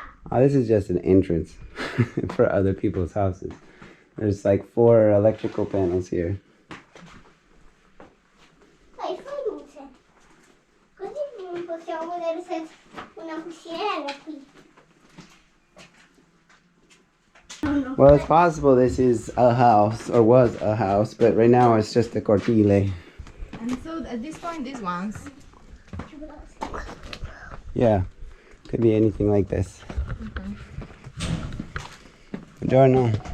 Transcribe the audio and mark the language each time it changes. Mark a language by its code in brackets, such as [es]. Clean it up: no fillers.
[en] Oh, this is just an entrance for other people's houses. There's like 4 electrical panels here. [it] Fai luce. Così possiamo vedere se una cucinella qui. [en] Well, it's possible this is a house, or was a house, but right now it's just a cortile. And so at this point, these ones. Yeah, could be anything like this. [it] Buongiorno.